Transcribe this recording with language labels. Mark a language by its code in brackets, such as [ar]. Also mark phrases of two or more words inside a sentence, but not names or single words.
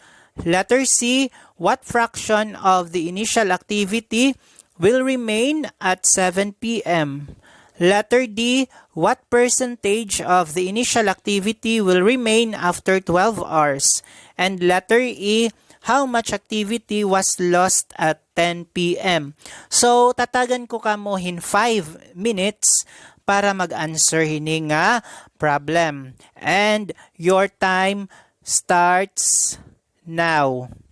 [en] Letter C, what fraction of the initial activity will remain at 7 p.m.? Letter D, what percentage of the initial activity will remain after 12 hours? And letter E, how much activity was lost at 10 p.m.? So, [war] tatagan ko kamo [en] in 5 minutes [war] para mag-answer hini nga problem. [en] And your time starts now.